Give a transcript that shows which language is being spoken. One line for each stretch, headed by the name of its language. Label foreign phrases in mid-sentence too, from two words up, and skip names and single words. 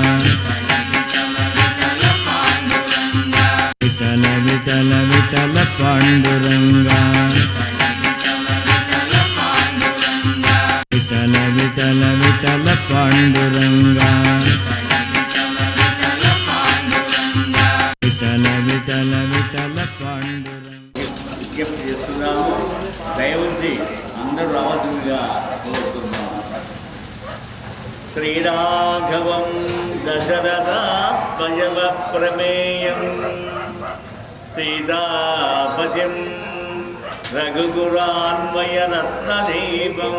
Kannada: ವಿಠಲ ವಿಠಲ ವಿಠಲ ಪಾಂಡುರಂಗ. ವಿಠಲ ವಿಠಲ ವಿಠಲ ಪಾಂಡುರಂಗ. ವಿಠಲ ವಿಠಲ ವಿಠಲ పాండురంగ.
Telugu: విజ్ఞప్తి చేస్తున్నాము. దయవుంచి అందరూ రావాల్సిందిగా కోరుతున్నాము.
Sanskrit: శ్రీరాఘవం దశరథాత్మజవ ప్రమేయం సీతాపతిం రఘుగురాన్వయరత్నదీపం.